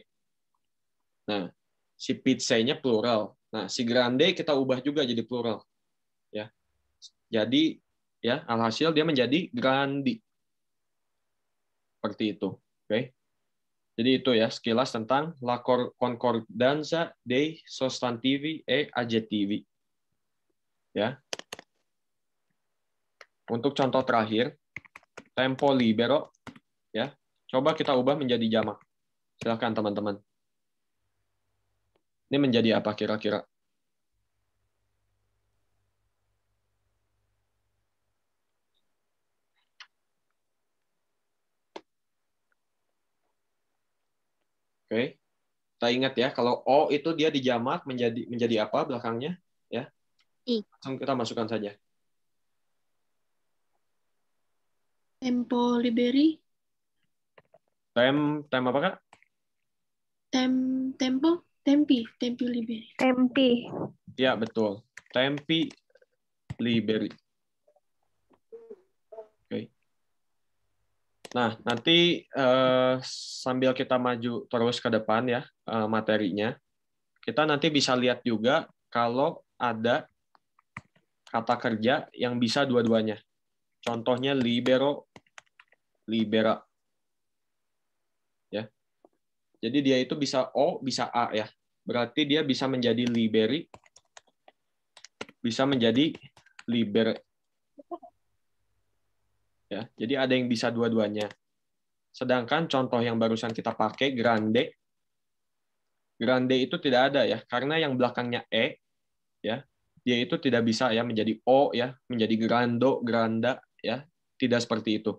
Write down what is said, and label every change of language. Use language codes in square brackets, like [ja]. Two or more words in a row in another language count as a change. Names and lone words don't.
[id] Nah, si pizzanya plural. Nah, si grande kita ubah juga jadi plural. Ya. Jadi ya, alhasil dia menjadi grandi. Seperti itu. Oke. Jadi itu ya sekilas tentang [it] la concordanza dei sostantivi e aggettivi. [id] Ya. Untuk contoh terakhir, [it] tempo libero ya. [id] Coba kita ubah menjadi jamak. Silakan teman-teman. Ini menjadi apa kira-kira? Oke. Kita ingat ya, kalau O itu dia dijamak menjadi apa belakangnya? Ya. I. Langsung kita masukkan saja. [it] Tempo liberi. [id] Tem apa Kak? [it] Tempi liberi. [id] Tempi. Ya, betul. [it] Tempi liberi. [id] Oke. Nah, nanti sambil kita maju terus ke depan ya materinya, kita nanti bisa lihat juga kalau ada kata kerja yang bisa dua-duanya. Contohnya [it] libero, libera. [id] Ya. Jadi dia itu bisa O, bisa A ya. Berarti dia bisa menjadi liberi, bisa menjadi libere. Ya, jadi ada yang bisa dua-duanya. Sedangkan contoh yang barusan kita pakai grande Grande itu tidak ada ya, karena yang belakangnya e ya, dia itu tidak bisa ya menjadi o ya, menjadi [it] grando, granda [id] ya, tidak seperti itu.